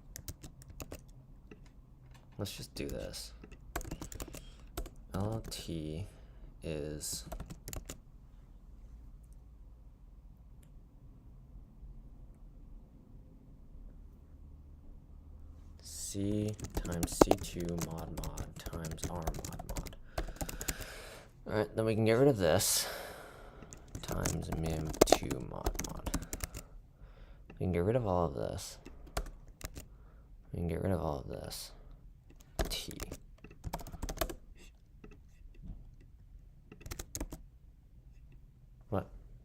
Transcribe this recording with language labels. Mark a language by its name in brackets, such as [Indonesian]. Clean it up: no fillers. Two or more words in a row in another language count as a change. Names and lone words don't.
[English] Let's just do this. LT is... C times C2 mod mod times R mod mod. Alright, then we can get rid of this times mim2 mod mod. We can get rid of all of this. We can get rid of all of this. T. What?